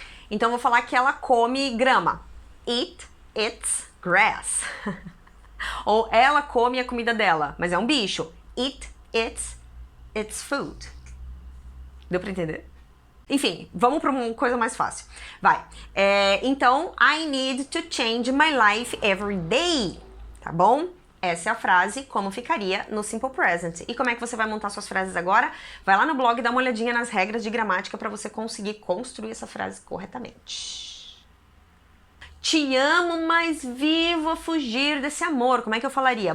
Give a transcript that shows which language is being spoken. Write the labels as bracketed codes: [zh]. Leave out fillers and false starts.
[pt] Então eu vou falar que ela come grama. [en] Eat, eats, grass. [pt] Ou ela come a comida dela, mas é um bicho. [en] Eat, eats, it's food. [pt] Deu pra entender? Enfim, vamos para uma coisa mais fácil. Vai. Então, [en] I need to change my life every day. [pt] Tá bom? Essa é a frase, como ficaria no Simple Present. E como é que você vai montar suas frases agora? Vai lá no blog e dá uma olhadinha nas regras de gramática para você conseguir construir essa frase corretamente. Te amo, mas vivo a fugir desse amor. Como é que eu falaria?